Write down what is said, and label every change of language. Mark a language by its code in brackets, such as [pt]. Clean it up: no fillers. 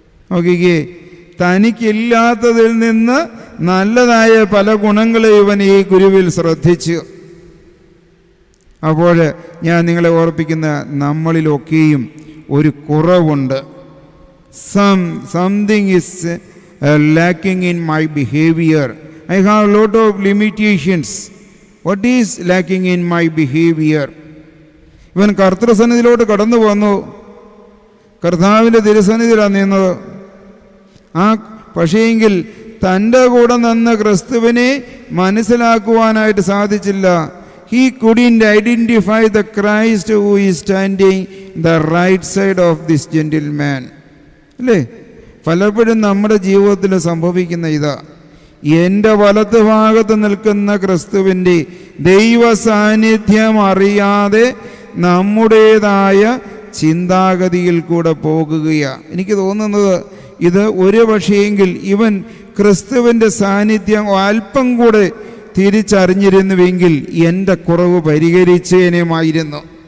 [ml] നോക്കിക്കേ, തനിക്കില്ലാത്തതിൽ നിന്ന് നല്ലതായ പല ഗുണങ്ങളെ ഇവൻ ഈ ഗുരുവിൽ ശ്രദ്ധിച്ചു. അപ്പോൾ ഞാൻ നിങ്ങളെ ഓർപ്പിക്കുന്ന, നമ്മളിലൊക്കെയും ഒരു കുറവുണ്ട്. [en] Something is lacking in my behavior. I have a lot of limitations. What is lacking in my behavior? [ml] ഇവൻ കർത്തൃസന്നിധിയിലോട്ട് കടന്നു വന്നു, കർത്താവിൻ്റെ തിരുസന്നിധിയിലാണ് നിന്നത്. പക്ഷേയെങ്കിൽ തൻ്റെ കൂടെ നിന്ന് ക്രിസ്തുവിനെ മനസ്സിലാക്കുവാനായിട്ട് സാധിച്ചില്ല. [en] He couldn't identify the Christ who is standing the right side of this gentleman. [ml] അല്ലേ? പലപ്പോഴും നമ്മുടെ ജീവിതത്തിൽ സംഭവിക്കുന്ന ഇതാ, എൻ്റെ വലത്ത് ഭാഗത്ത് നിൽക്കുന്ന ക്രിസ്തുവിൻ്റെ ദൈവ സാന്നിധ്യം അറിയാതെ നമ്മുടേതായ ചിന്താഗതിയിൽ കൂടെ പോകുകയാണ്. എനിക്ക് തോന്നുന്നത് ഇത് ഒരു പക്ഷേയെങ്കിൽ ഇവൻ ക്രിസ്തുവിൻ്റെ സാന്നിധ്യം അല്പം കൂടെ തിരിച്ചറിഞ്ഞിരുന്നുവെങ്കിൽ എൻ്റെ കുറവ് പരിഹരിച്ചേനുമായിരുന്നു.